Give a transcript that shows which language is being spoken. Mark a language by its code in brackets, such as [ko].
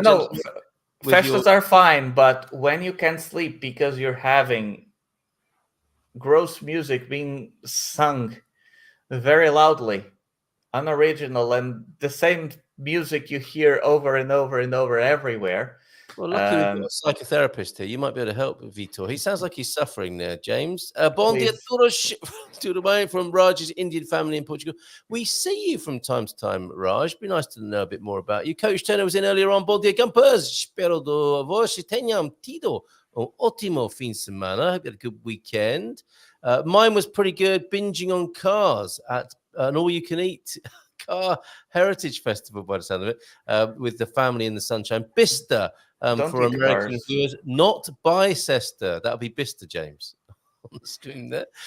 [en] No, Festas are fine, but when you can't sleep because you're having gross music being sung very loudly, unoriginal, and the same music you hear over and over and over everywhere. Well, lucky we've got a psychotherapist here. You might be able to help Vitor. He sounds like he's suffering there, James. [pt] Bon dia todos [en] from Raj's Indian family in Portugal. We see you from time to time, Raj. It'd be nice to know a bit more about you. Coach Turner was in earlier on. [pt] Bon dia, Gumpers. Espero que vocês tenham tido ótimo fim de semana. [en] Hope you had a good weekend. Mine was pretty good, binging on cars at an all-you-can-eat car heritage festival, by the sound of it, with the family in the sunshine. Bista. For American viewers, not Bicester. That'll be Bista, James, on the screen there.